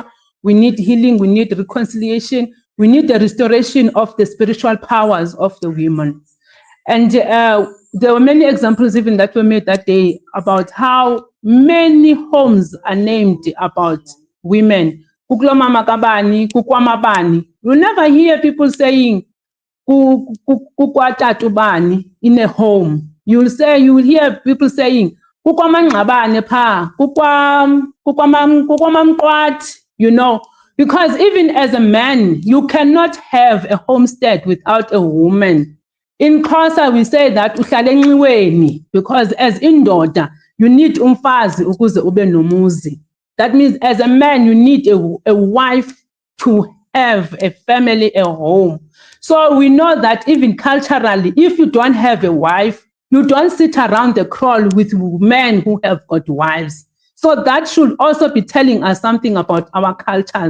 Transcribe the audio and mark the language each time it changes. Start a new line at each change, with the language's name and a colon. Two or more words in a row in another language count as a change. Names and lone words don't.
English: We need healing. We need reconciliation. We need the restoration of the spiritual powers of the women. And there were many examples even that were made that day about how many homes are named about women.
Xhosa: Kuklomama kabani, kukwamabani.
English: You'll never hear people saying kukwatatubani in a home. You will hear people saying
Xhosa: kukwamangqabane pha, kukwamamqwat,
English: you know, because even as a man, you cannot have a homestead without a woman. In Xhosa, we say that
Xhosa: uhlala enxiweni,
English: because as indoda, you need umfazi
Xhosa: ukuze ube nomuzi.
English: That means as a man, you need a wife to have a family, a home. So we know that even culturally, if you don't have a wife, you don't sit around the kraal with men who have got wives. So that should also be telling us something about our cultures.